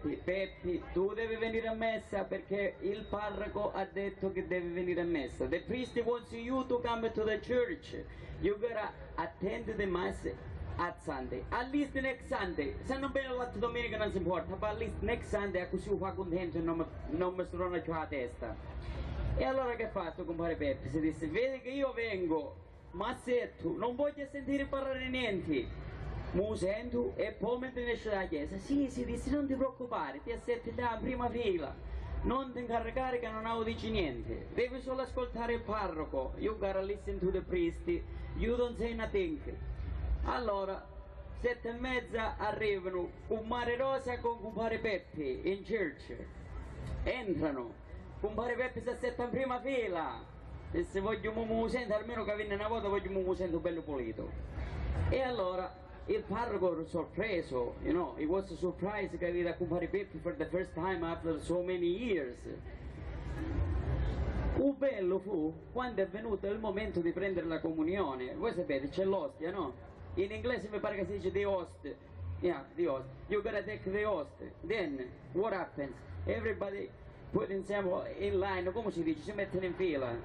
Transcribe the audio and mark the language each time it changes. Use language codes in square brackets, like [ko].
[it] Peppi, tu devi venire a messa perché il parroco ha detto che devi venire a messa. [en] The priest wants you to come to the church. You gotta attend the mass at Sunday. At least next Sunday. [it] Se non viene la domenica non si importa, ma [en] at least next Sunday, [it] così lo fa contento e non mi strona più la testa. E allora che fa sto compare Peppi? Si disse, vedi che io vengo, ma se tu non voglio sentire parlare niente. Mu sento e poi mentre esce dalla chiesa, sì, si disse non ti preoccupare, ti assetti là in prima fila, non ti incaricare che non dici niente, devi solo ascoltare il parroco, [en] you gotta listen to the priest, you don't say nothing. [it] Allora, 7:30 arrivano compare Rosa con compare Peppi [en] in church, [it] entrano, compare Peppi si assetta in prima fila, e se vogliamo mu sento, almeno che viene una volta vogliamo mu sento bello pulito. E allora, il parroco era sorpreso, [en] you know, he was surprised [it] che aveva compare Peppi [en] for the first time after so many years. [it] Bello fu quando è venuto il momento di prendere la comunione. Voi sapete, c'è l'ostia, no? In inglese mi pare che si dice [en] the host. Yeah, the host. You gotta take the host. Then, what happens? Everybody put [it] insieme [en] in line, [it] come si dice? Si mettono in fila.